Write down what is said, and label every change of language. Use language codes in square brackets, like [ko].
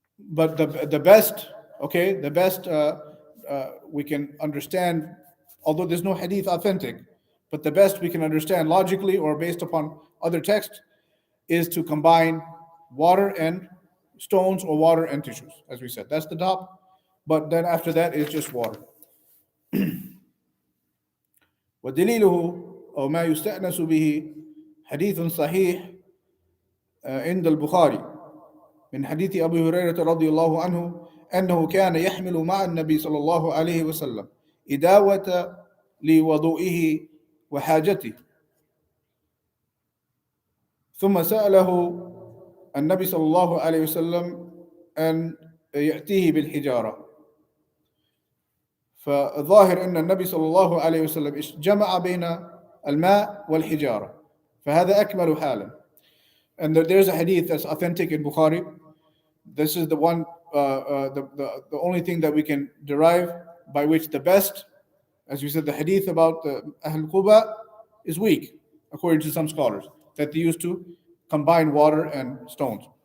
[en] But the best, okay, the best we can understand, although there's no hadith authentic, but the best we can understand logically or based upon other texts is to combine water and stones or water and tissues, as we said. That's the top. But then after that is just water. [ar] ودليله أو ما يستأنس به حديث صحيح عند البخاري من حديث أبي هريرة رضي الله عنه أنه كان يحمل مع النبي صلى الله عليه وسلم إداوة لوضوئه وحاجته، ثم سأله النبي صلى الله عليه وسلم أن يأتيه بالحجارة، فظاهر أن النبي صلى الله عليه وسلم جمع بين الماء والحجارة، فهذا أكمل حالا. [en] And there's a hadith that's authentic in Bukhari. This is the one, the only thing that we can derive by which the best, as we said, the hadith about Ahl Quba is weak, according to some scholars, that they used to combine water and stones.